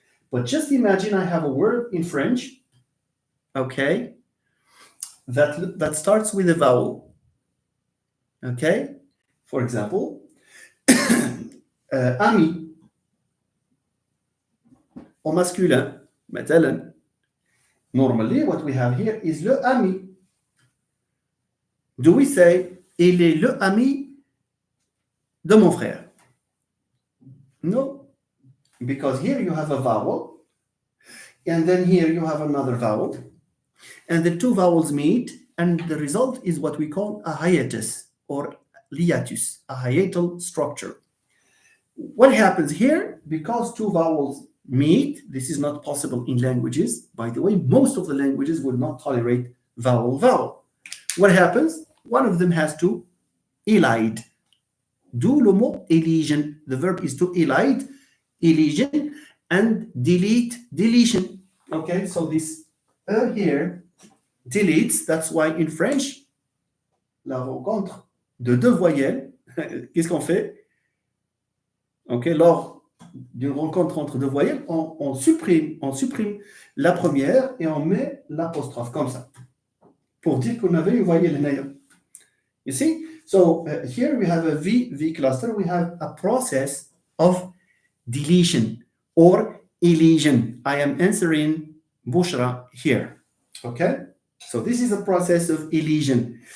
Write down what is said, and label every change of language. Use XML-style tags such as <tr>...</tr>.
<en>But just imagine I have a word in French, okay, that starts with a vowel. Okay, for example, ami,</en> <fr>au masculin,</fr> <ar>مثلا.</ar> <en>Normally, what we have here is le ami. Do we say</en> <fr>il est le ami de mon frère?</fr> <en>No, because here you have a vowel, and then here you have another vowel, and the two vowels meet, and the result is what we call a hiatus or hiatus, a hiatal structure. What happens here? Because two vowels meet, this is not possible in languages. By the way, most of the languages would not tolerate vowel. What happens? One of them has to elide.</en> <fr>D'où le mot elision.</fr> <en>The verb is to elide, elision, and delete, deletion. Okay, so this here deletes. That's why in French,</en> <fr>la rencontre de deux voyelles, qu'est-ce qu'on fait? Okay, lors d'une rencontre entre deux voyelles, on supprime la première et on met l'apostrophe comme ça pour dire qu'on avait une voyelle naïve.</fr> <en>You see? So here we have a V cluster. We have a process of deletion or elision. I am answering Bushra here. Okay? So this is a process of elision.</en>